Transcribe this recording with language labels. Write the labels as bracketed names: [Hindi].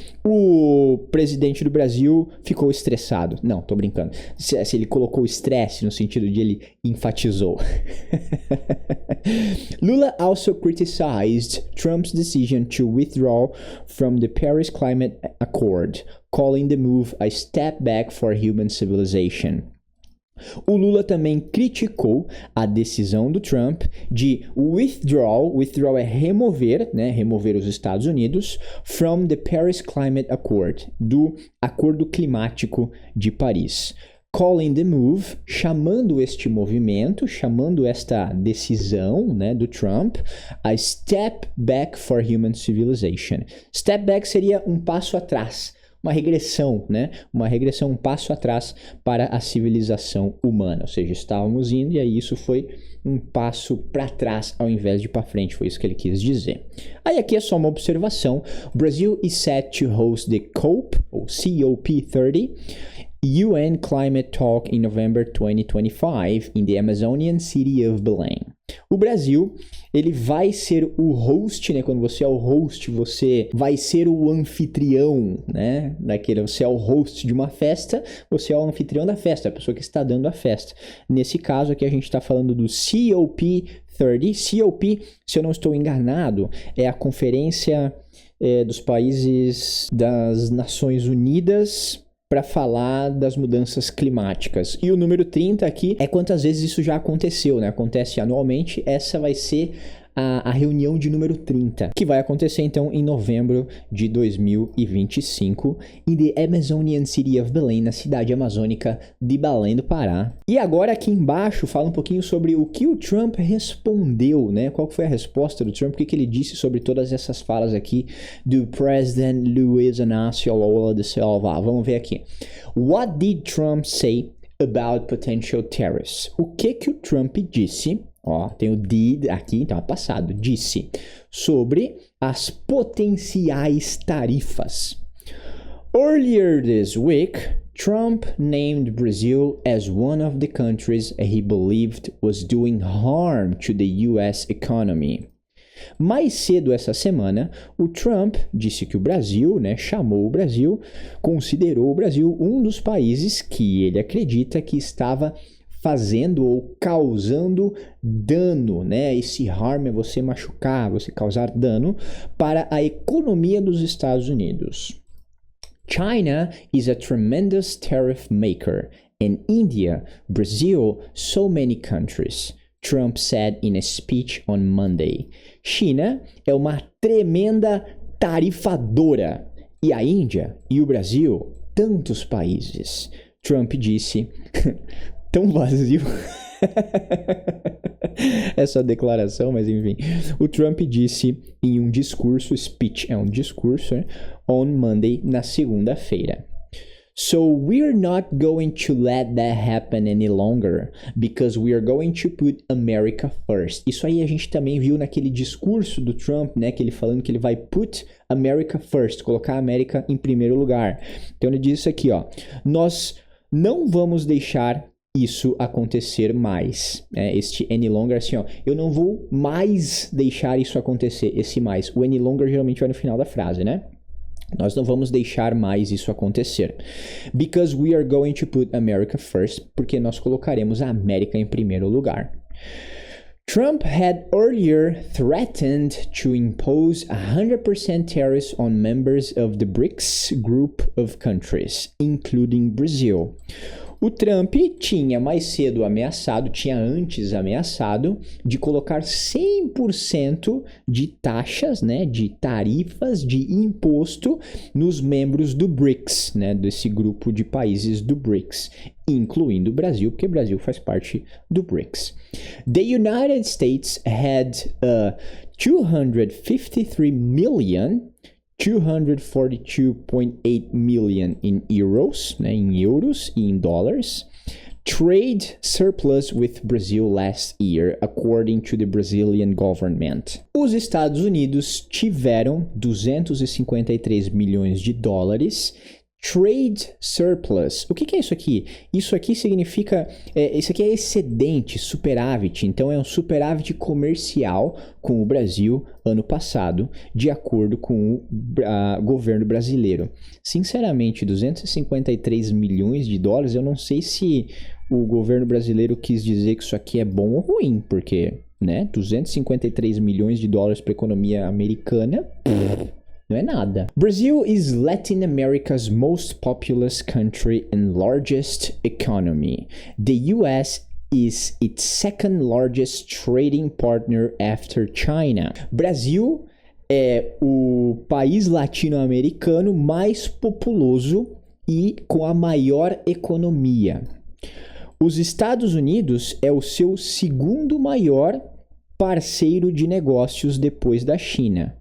[Portuguese] O presidente do Brasil ficou estressado. Não, tô brincando. Se ele colocou estresse no sentido de ele enfatizou. [English] Lula also criticized Trump's decision to withdraw from the Paris Climate Accord, calling the move a step back for human civilization. [Portuguese] O Lula também criticou a decisão do Trump de withdraw é remover, né, remover os Estados Unidos, [English] from the Paris Climate Accord, [Portuguese] do Acordo Climático de Paris. [English] calling the move, [Portuguese] chamando este movimento, chamando esta decisão, né, do Trump, [English] a step back for human civilization. [Portuguese] Step back seria um passo atrás, uma regressão, né? Uma regressão, um passo atrás para a civilização humana. Ou seja, estávamos indo e aí isso foi um passo para trás ao invés de para frente. Foi isso que ele quis dizer. Aí aqui é só uma observação. [English] Brazil is set to host the COP, ou COP30, UN Climate Talk in November 2025 in the Amazonian city of Belém. [Portuguese] O Brasil, ele vai ser o host, né? Quando você é o host, você vai ser o anfitrião, né? Você é o host de uma festa, você é o anfitrião da festa, a pessoa que está dando a festa. Nesse caso aqui a gente está falando do COP30. COP, se eu não estou enganado, é a Conferência dos Países das Nações Unidas para falar das mudanças climáticas. E o número 30 aqui é quantas vezes isso já aconteceu, né? Acontece anualmente, essa vai ser a reunião de número 30, que vai acontecer então em novembro de 2025 em [English] the Amazonian City of Belém, [Portuguese] na cidade amazônica de Belém do Pará. E agora aqui embaixo fala um pouquinho sobre o que o Trump respondeu, né? Qual foi a resposta do Trump, o que ele disse sobre todas essas falas aqui do President Luiz Inácio Lula da Silva. Vamos ver aqui. [English] What did Trump say about potential tariffs? [Portuguese] O que o Trump disse? Ó, tem o did aqui, então é passado. Disse sobre as potenciais tarifas. [English] Earlier this week, Trump named Brazil as one of the countries he believed was doing harm to the US economy. [Portuguese] Mais cedo essa semana, o Trump disse que o Brasil, né, chamou o Brasil, considerou o Brasil um dos países que ele acredita que estava fazendo ou causando dano, né? Esse harm é você machucar, você causar dano para a economia dos Estados Unidos. [English] China is a tremendous tariff maker, and India, Brazil, so many countries, Trump said in a speech on Monday. [Portuguese] China é uma tremenda tarifadora, e a Índia e o Brasil, tantos países. Trump disse... Tão vazio essa declaração, mas enfim. O Trump disse em um discurso, speech é um discurso, né? [English] On Monday, [Portuguese] na segunda-feira. [English] So we're not going to let that happen any longer, because we are going to put America first. [Portuguese] Isso aí a gente também viu naquele discurso do Trump, né? Que ele falando que ele vai [English] put America first, [Portuguese] colocar a América em primeiro lugar. Então ele disse aqui, ó, nós não vamos deixar isso acontecer mais, este [English] any longer, [Portuguese] assim, ó, eu não vou mais deixar isso acontecer, esse mais, o any longer geralmente vai no final da frase, né? Nós não vamos deixar mais isso acontecer. [English] Because we are going to put America first, [Portuguese] porque nós colocaremos a América em primeiro lugar. [English] Trump had earlier threatened to impose 100% tariffs on members of the BRICS group of countries, including Brazil. [Portuguese] O Trump tinha mais cedo ameaçado, tinha antes ameaçado de colocar 100% de taxas, né, de tarifas, de imposto nos membros do BRICS, né, desse grupo de países do BRICS, incluindo o Brasil, porque o Brasil faz parte do BRICS. [English] The United States had 253 million 242.8 million in euros, [Portuguese] né, em euros e em dólares, [English] trade surplus with Brazil last year, according to the Brazilian government. [Portuguese] Os Estados Unidos tiveram 253 milhões de dólares [English] trade surplus. [Portuguese] O que é isso aqui? Isso aqui significa... isso aqui é excedente, superávit. Então, é um superávit comercial com o Brasil ano passado, de acordo com o governo brasileiro. Sinceramente, 253 milhões de dólares, eu não sei se o governo brasileiro quis dizer que isso aqui é bom ou ruim, porque, né, 253 milhões de dólares para a economia americana... não é nada. [English] Brazil is Latin America's most populous country and largest economy. The US is its second largest trading partner after China. [Portuguese] Brasil é o país latino-americano mais populoso e com a maior economia. Os Estados Unidos é o seu segundo maior parceiro de negócios depois da China.